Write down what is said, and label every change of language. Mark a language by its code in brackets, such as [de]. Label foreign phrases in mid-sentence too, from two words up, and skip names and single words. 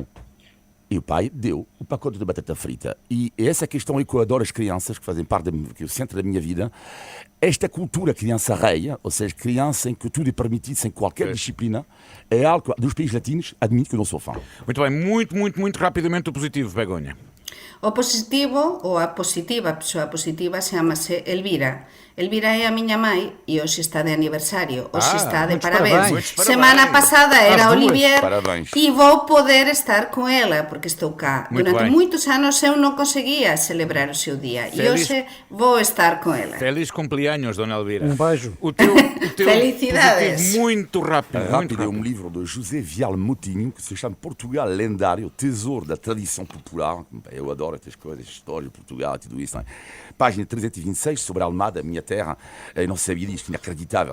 [pt] E o pai deu o pacote de batata frita. E essa questão é que eu adoro as crianças, que fazem parte do centro da minha vida. Esta cultura criança reia, ou seja, criança em que tudo é permitido sem qualquer disciplina, é algo que, dos países latinos, admito que eu não sou fã. Muito bem, muito rapidamente o positivo, Begonha. [gl] O positivo, ou a positiva, a persoa positiva, chama-se Elvira. Elvira é a miña mãe e hoxe está de aniversario, hoxe está de parabéns. Semana pasada era Olivier e vou poder estar con ela, porque estou cá. Durante moitos anos eu non conseguía celebrar o seu día e hoxe vou estar con ela. [es] Feliz cumpleaños, Dona Elvira. [pt] Um beijo. O teu Felicidades. positivo muito rápido. É um livro de José Vial Moutinho que se chama Portugal Lendário, Tesouro da Tradição Popular. Eu adoro estas coisas, história de Portugal e tudo isso. Não é? Página 326, sobre a Almada, a minha terra. Eu não sabia disto, inacreditável.